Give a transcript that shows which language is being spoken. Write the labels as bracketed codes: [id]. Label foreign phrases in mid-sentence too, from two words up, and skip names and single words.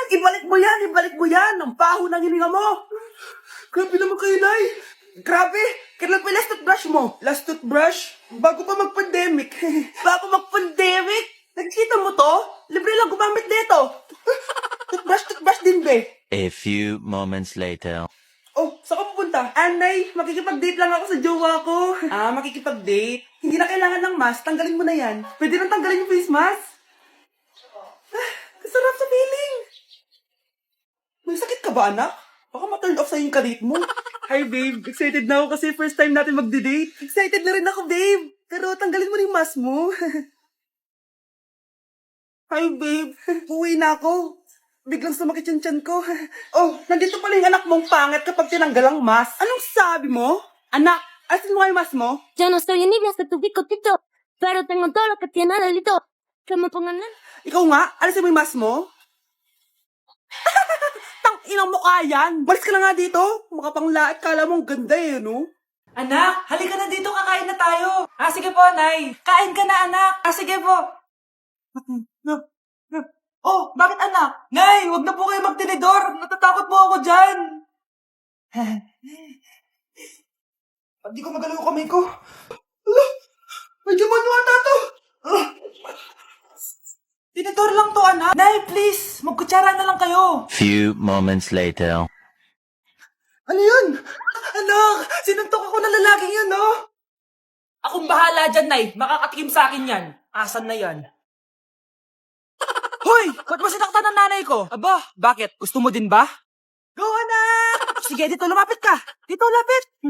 [tl] Ibalik mo yan. Ang baho ng hininga mo. Grabe naman kayo, Nay. Grabe. Kailan pa [en] last toothbrush [tl] mo? [en] Last toothbrush? [tl] Bago pa mag-pandemic. Bago mag-pandemic? Nakikita mo to? Libre lang gumamit dito. Toothbrush din, be. [en] A few moments later. [tl] Oh, saan ka pupunta? Anay, makikipag-date lang ako sa jowa ko. Makikipag-date? Hindi na kailangan ng mask, tanggalin mo na yan. Pwede nang tanggalin yung [en] face mask. [tl] Kasarap sa feeling. May sakit ka ba, anak? Baka ma-turn off sa'yo yung kadate mo. [en] Hi, babe. [tl] Excited na ako kasi [en] first time [tl] natin magde-date. Excited na rin ako, babe. Pero tanggalin mo na yung mask mo. [en] Hi, babe. [tl] Uwi na ako. Biglang sumakit yung tiyan ko. Oh, nandito pala yung anak mong pangit kapag tinanggal ang mask. Anong sabi mo? Anak, asin mo yung mask mo? [es] Yo no soy envidia hasta tu picotito, pero tengo todo lo que tiene delito. Que me pongan nada. [tl] Ikaw nga, alisin mo yung mask mo? Tang inang mukha yan. Malis ka na nga dito. Makapanglaat, kala mo ang ganda eh, no? Anak, halika na dito, kakain na tayo. Sige po, Nay. Kain ka na, anak. Sige po. Oh, bakit anak? Nay, wag na po kayo magtinidor. Natatakot po ako dyan. Hindi ko magalaw yung kamay ko. Ala, medyo manuwa na to. Tinidor lang to, anak. Nay, please, magkutsara na lang kayo. [en] Few moments later. [tl] Ano yun? Anak, sinuntok ako ng lalaking yun, no? Akong bahala dyan, Nay. Makakatikim sa akin yan. Asan na yan? Hoy! Ba't mo sinaktan ng nanay ko? Aba, bakit? Gusto mo din ba? Go, anak! Sige, dito lumapit ka. Dito, lapit.